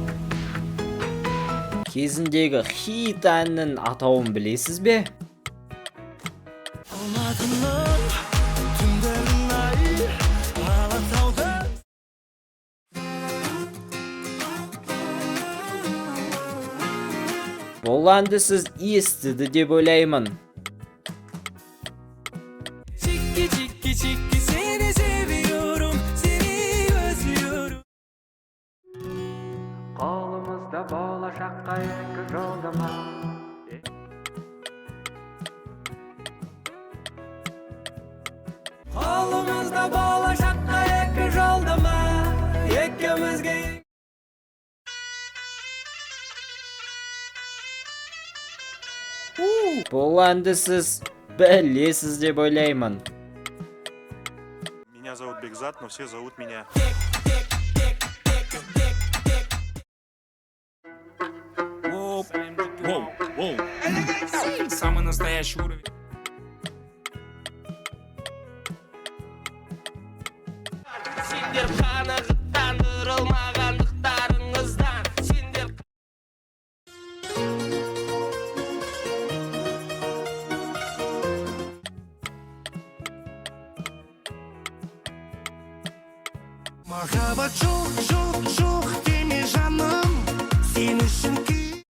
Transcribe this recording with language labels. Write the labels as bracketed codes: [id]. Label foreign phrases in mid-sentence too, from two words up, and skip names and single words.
[kk] кезіндегі хит әннің атауын білесіз бе? жарқыным түндерің ай алатауда. Бұл әнді сіз естіді деп ойлаймын. [tr] Çiki çiki çiki seni seviyorum, seni özlüyorum. [kk] Қолымызда болашаққа екі жолдама. Қолымызда болашаққа екі жолдама, екеумізге. Бұл әнді сіз білесіз деп ойлаймын. [ru] Меня зовут Бекзат, но все зовут меня. Самый настоящий уровень. [kk] Сендер қанағаттандырылмағандықтарыңыздан, сендер. Махаббат жоқ, жоқ, жоқ деме жаным, сен үшін күй.